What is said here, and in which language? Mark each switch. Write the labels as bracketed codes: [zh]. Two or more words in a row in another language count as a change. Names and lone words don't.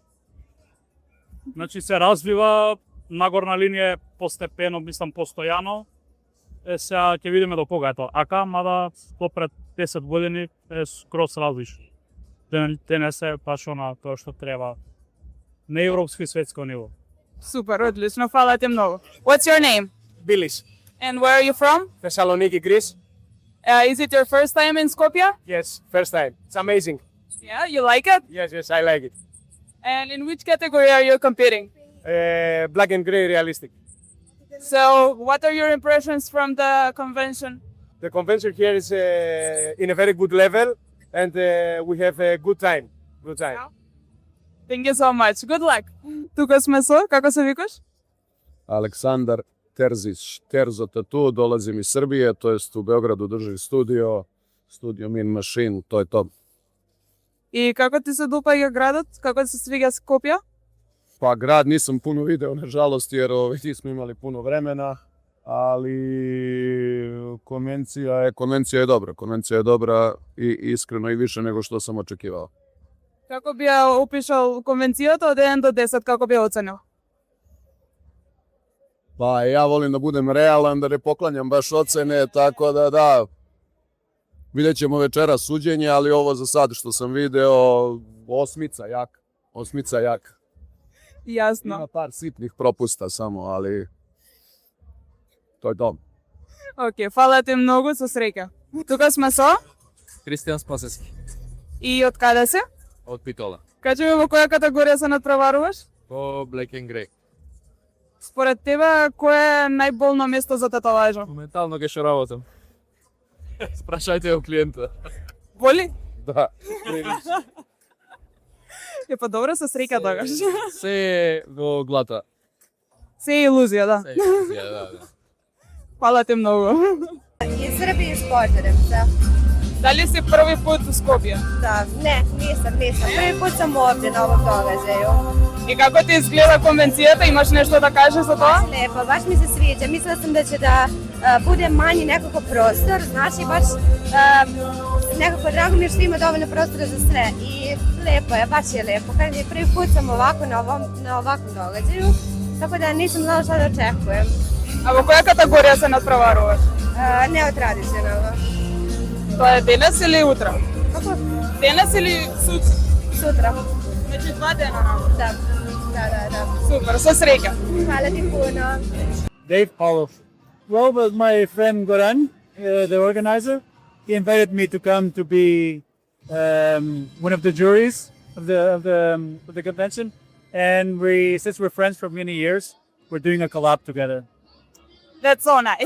[mk] Значи се развива нагорна линија постепено, мислам постојано. Сега ќе видиме до кога е тоа. Ака, мада попред 10 години е скроз различно. Те не се баш на тоа што треба на европско и светско ниво. Супер, одлично, фала ти многу. [en] What's your name? Bilis, And where are you from? Thessaloniki, Greece. Is it your first time in Skopje? Yes, first time. It's amazing. Yeah, you like it? Yes, I like it. And in which category are you competing? Black and gray realistic. So, what are your impressions from the convention? The convention here is in a very good level, and we have a good time. Good time. Thank you so much. Good luck. [mk] Тука сме со, како се викаш? [sr] Aleksandar Terzić, Terzo Tattoo, dolazim iz Srbije, to jest u Beogradu drži studio Mean Machine, to je to. [mk] И како ти се допаѓа градот? Како ти се свиѓа Скопје? [sr] Pa grad nisam puno video, nažalost, jer nismo imali puno vremena, ali konvencija je dobra i iskreno i više nego što sam očekivao. [mk] Како би ја опишал конвенцијата од 1 до 10, како би ја оценил? [sr] Pa ja volim da budem realan, da ne poklanjam baš ocene, tako da, vidjet ćemo večera suđenje, ali ovo za sad što sam video, osmica jaka. [mk] Јасно. [sr] Ima par sitnih propusta samo, ali to je to. [mk] Океј, фала ти многу, со среќа. Тука сме со Кристијан Спасески, и од каде се? од Питола, Кажи ми во која категорија се надпреваруваш? [en] по Black and Grey. [mk] Според тебе, кое е најболно место за татуажа? Моментално ќе што работам. Спрашајте го клиента. Боли? [sr] Da. [mk] Е, па добро, со среќа тогаш. Се во глата. Се е илузија, да. Да. Фала ти многу. [sr] Iz Srbije iz Požarevca. [mk] Дали си први пат у Скопје? [sr] Da, ne, nisam. Prvi put sam ovdje na ovom događaju. [mk] И како ти изгледа конвенцијата? Имаш нешто да кажеш за тоа? [sr] Lepo, baš mi se sviđa. Mislila sam da će da bude manji nekako prostor, znači baš nekako drago mi je što ima dovoljno prostora za sve i lepo je, baš je lepo. Kažem, prvi put sam ovako na ovakvom događaju, tako da nisam znala šta da očekujem. [mk] А во која категорија се надпреваруваш? [sr] Neotradicionalno. [mk] Тоа е денес или утре? [sr] Kako? [mk] Денес или сутра? [sr] Sutra. [mk] Значи 2 дена на. [sr] Da. [mk] Супер, со среќа. [sr] Hvala ti puno. [en] Dave Pauloff. Well, with my friend Goran, the organizer, he invited me to come to be one of the juries of the convention, and since we're friends for many years, we're doing a collab together. That's so nice.